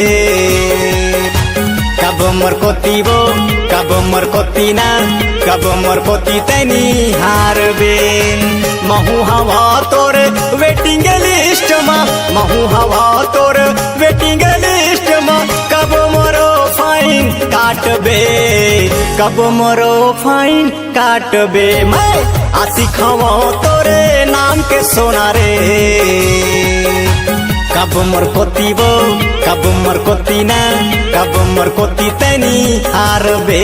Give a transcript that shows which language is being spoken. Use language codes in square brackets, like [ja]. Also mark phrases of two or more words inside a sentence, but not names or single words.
[hne] कब मोर कोती वो कब मोर कोती ना कब मोर कोती तैनी हार बे। महू हवा तोर [en] waiting list [hne] में महू हवा तोर [en] waiting list [hne] में कब मोरो फाइन काटबे कब मोरो फाइन काटबे। मैं आशिक हूँ तोरे नाम के सोना रे। कब मोर कोती वो कब मोर कोती ना कब मोर कोती तैनी हार बे।